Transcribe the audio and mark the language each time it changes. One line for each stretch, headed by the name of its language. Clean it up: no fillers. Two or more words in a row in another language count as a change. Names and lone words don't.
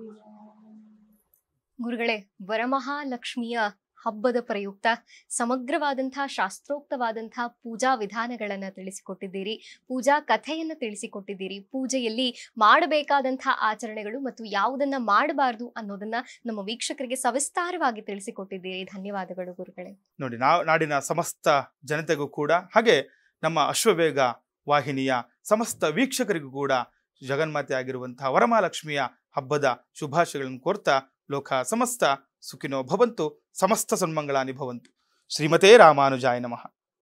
Kannada: ಗುರುಗಳೇ, ವರಮಹಾಲಕ್ಷ್ಮಿಯ ಹಬ್ಬದ ಪ್ರಯುಕ್ತ ಸಮಗ್ರವಾದಂತಹ ಶಾಸ್ತ್ರೋಕ್ತವಾದಂತಹ ಪೂಜಾ ವಿಧಾನಗಳನ್ನ ತಿಳಿಸಿಕೊಟ್ಟಿದ್ದೀರಿ, ಪೂಜಾ ಕಥೆಯನ್ನ ತಿಳಿಸಿಕೊಟ್ಟಿದ್ದೀರಿ, ಪೂಜೆಯಲ್ಲಿ ಮಾಡಬೇಕಾದಂತಹ ಆಚರಣೆಗಳು ಮತ್ತು ಯಾವುದನ್ನ ಮಾಡಬಾರದು ಅನ್ನೋದನ್ನ ನಮ್ಮ ವೀಕ್ಷಕರಿಗೆ ಸವಿಸ್ತಾರವಾಗಿ ತಿಳಿಸಿಕೊಟ್ಟಿದ್ದೀರಿ. ಧನ್ಯವಾದಗಳು ಗುರುಗಳೇ. ನೋಡಿ, ನಾಡಿನ ಸಮಸ್ತ ಜನತೆಗೂ ಕೂಡ ಹಾಗೆ ನಮ್ಮ ಅಶ್ವವೇಗ ವಾಹಿನಿಯ ಸಮಸ್ತ ವೀಕ್ಷಕರಿಗೂ ಕೂಡ ಜಗನ್ಮಾತೆ ಆಗಿರುವಂತಹ ವರಮಹಾಲಕ್ಷ್ಮಿಯ ಹಬ್ಬದ ಶುಭಾಶಯಗಳನ್ನು ಕೋರ್ತಾ
Sanskrit: ಲೋಕ ಸಮಸ್ತ ಸುಖಿನೋ ಭವಂತು, ಸಮಸ್ತ ಸನ್ಮಂಗಳಾನಿ ಭವಂತು. ಶ್ರೀಮತೇ ರಾಮಾನುಜಾಯ ನಮಃ.